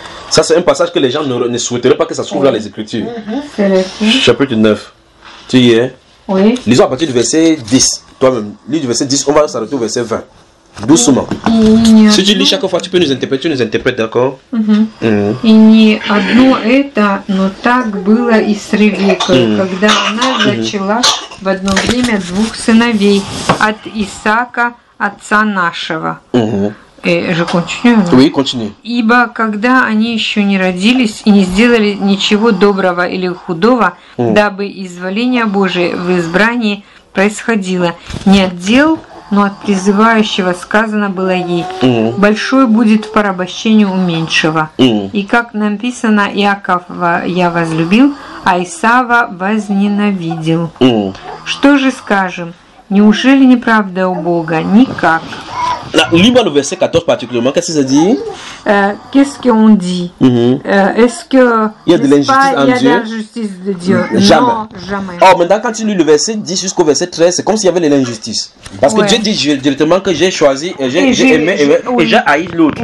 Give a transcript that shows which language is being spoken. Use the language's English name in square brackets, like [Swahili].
[French] Ça c'est un passage que les gens ne souhaiteraient pas que ça se trouve dans les Écritures. Chapitre 9. Tu y es? Oui. Lisons à partir du verset 10. Toi-même, lis du verset 10, on va s'arrêter au verset 20. Doucement. Si tu lis chaque fois, tu peux nous interpréter, d'accord? [Russian] И не одно это, но так было и с Ревекой, когда она зачала в одно время двух сыновей от Исаака, отца нашего. [French] Je continue? Oui, continue. [Russian] Ибо когда они еще не родились и не сделали ничего доброго или худого, дабы изволение Божие в избрании происходило не от дел, но от призывающего сказано было ей, большой будет в порабощении у меньшего. И как написано, Иакова я возлюбил, а Исава возненавидел. Что же скажем? Неужели неправда у Бога? Никак. [French] Lis-moi le verset 14 particulièrement. Qu'est-ce que ça dit? Qu'est-ce qu'on dit? Est-ce que il y a de l'injustice en Dieu? Il y a de l'injustice de Dieu? Jamais. Non, jamais. Oh, maintenant, quand tu lis le verset 10 jusqu'au verset 13, c'est comme s'il y avait de l'injustice. Parce que Dieu dit directement que j'ai choisi, j'ai aimé et j'ai haï l'autre.